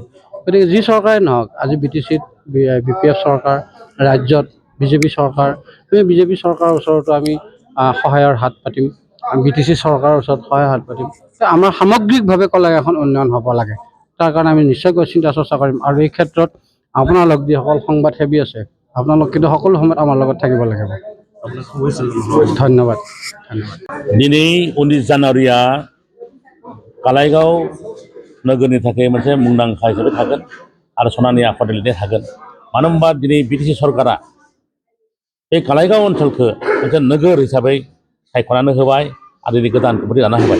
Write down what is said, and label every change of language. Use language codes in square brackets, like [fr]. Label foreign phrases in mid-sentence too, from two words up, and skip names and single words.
[as] গতিকে যি চৰকাৰে নহওক, আজি BTCত BPF চৰকাৰ, ৰাজ্যত বিজেপি চৰকাৰ, সেই বিজেপি চৰকাৰৰ ওচৰতো আমি সহায়ৰ হাত পাতিম, BTC চৰকাৰৰ ওচৰত সহায়ৰ হাত পাতিম। আমাৰ সামগ্ৰিকভাৱে কলাইগাঁওখন উন্নয়ন হ'ব লাগে, তাৰ কাৰণে আমি নিশ্চয়কৈ চিন্তা চৰ্চা কৰিম। আৰু এই ক্ষেত্ৰত আপোনালোক যিসকল সংবাদসেৱী আছে, আপোনালোক কিন্তু সকলো সময়ত আমাৰ লগত থাকিব লাগিব। ধন্যবাদ। [brx] दिनै 19 जानुवारिया कालाइगाव नोगोरनि थाखाय मोनसे मुंदांखा हिसाबै थागोन आरो सनानि आफाद लिरनाय थागोन। मानो होनबा दिनै BTC सरकारा बे कालाइगाव ओनसोलखौ मोनसे नोगोर हिसाबै सायख'नानै होबाय आरो दिनै गोदान कमिटि दाना होबाय।